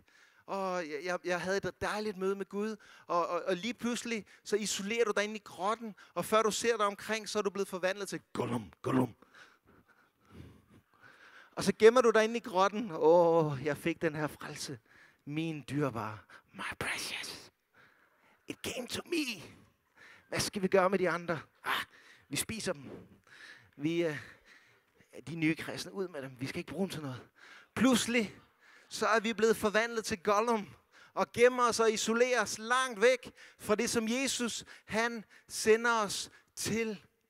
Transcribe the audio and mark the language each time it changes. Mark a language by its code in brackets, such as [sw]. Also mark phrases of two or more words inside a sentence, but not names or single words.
[da] Og jeg havde et dejligt møde med Gud, og lige pludselig, så isolerer du dig ind i grotten, og før du ser dig omkring, så er du blevet forvandlet til Gollum. Og så gemmer du dig inde i grotten, jeg fik den her frelse. Min dyrebare, [en] my precious. It came to me. [da] Hvad skal vi gøre med de andre? Vi spiser dem. De nye kristne, ud med dem. Vi skal ikke bruge dem til noget. Pludselig, så er vi blevet forvandlet til Gollum. Og gemmer os og isolerer os langt væk fra det, som Jesus, han sender os til.